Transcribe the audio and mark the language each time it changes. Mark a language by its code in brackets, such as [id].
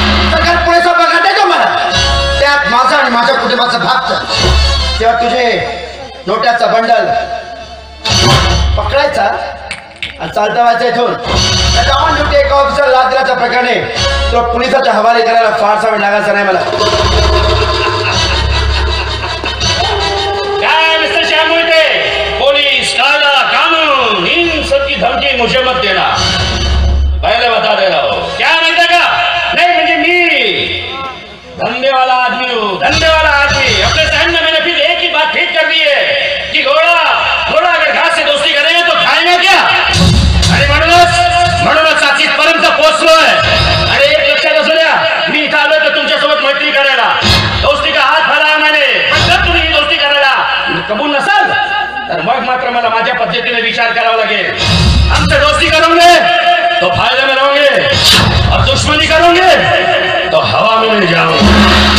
[mr] सरकार पुरेसा पगार देतो मला, त्यात माझा आणि माझ्या कुटुंबाचा भागत. तेव्हा तुझे नोट्याचा बंडल पकडायचा आणि चालता व्हायचा इथून. ऑन ड्युटी एका ऑफिसर लाच दिल्याच्या प्रकारे तो पोलिसाच्या हवाले करायला फारसा वेळ लागायचा नाही मला. [hi] क्या मिस्टर श्याम मोहिते, पुलिस, कायदा, कानून, इन सब की धमकी मुझे मत देना, पहले बता दे रहा हूं. क्या माहिती का, नहीं [mr] म्हणजे मी [hi] धंधे वाला आदमी हूं, धंधे वाला आदमी. अपने सहन में मैंने फिर एक ही बात ठीक कर दी है कि घोड़ा अगर घास से दोस्ती करेगा तो खाएगा क्या. [mr] अरे म्हणूनच आज इथपर्यंत पोहोचलोय. अरे एक लक्षात असू द्या, मी इथं आलोय तर तुमच्यासोबत मैत्री करायला, [hi] दोस्ती का हात फैलाया मैंने. [mr] पण जर तुम्ही ही दोस्ती करायला कबूल नसाल तर मग मात्र मला माझ्या पद्धतीने विचार करावा लागेल. [hi] हमसे दोस्ती करोगे तो फायदे में रहोगे और दुश्मनी करोगे तो हवा में जाओगे.